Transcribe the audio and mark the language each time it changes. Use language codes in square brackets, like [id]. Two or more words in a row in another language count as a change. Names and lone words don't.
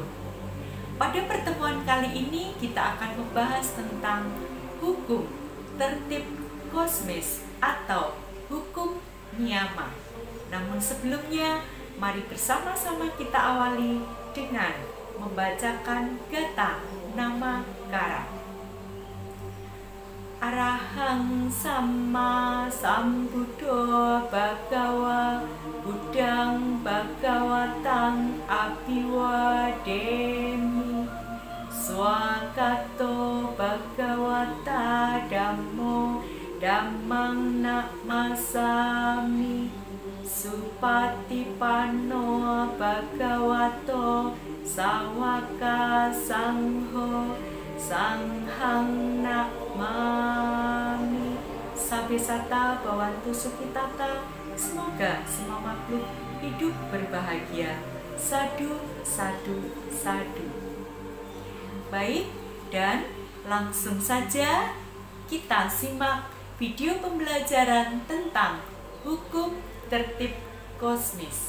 [id] Pada pertemuan kali ini kita akan membahas tentang hukum tertib kosmis atau hukum niyama. Namun sebelumnya, mari bersama-sama kita awali dengan membacakan [pi] gata nama kara. Arahang Sama Sambuddho Bhagawa Buddhang Bhagawatang Abhiwademi Swakato Bhagawata Dhammo Dhammang Namasami Supatipanno Bhagavato Sawaka Sangho Sanghang Namami. Sabesata Bawantu Sukitata. [id] Semoga semua makhluk hidup berbahagia. [pi] Sadu, sadu, sadu. [id] Baik, dan langsung saja kita simak video pembelajaran tentang hukum tertib kosmis.